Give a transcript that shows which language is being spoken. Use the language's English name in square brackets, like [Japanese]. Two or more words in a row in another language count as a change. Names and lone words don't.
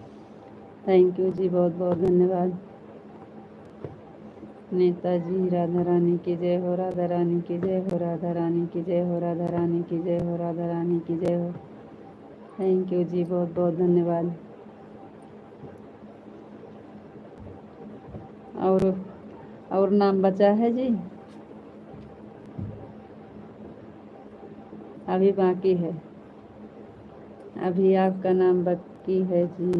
[English] thank you [Hindi] जी, बहुत बहुत धन्यवाद। नेताजी राधा रानी की जय हो, राधा रानी की जय हो, राधा रानी की जय हो, राधा रानी की जय हो, राधा रानी की जय हो। [English] thank you [Hindi] जी, बहुत बहुत धन्यवाद। और नाम बचा है जी, अभी बाकी है, अभी आपका नाम बाकी है जी।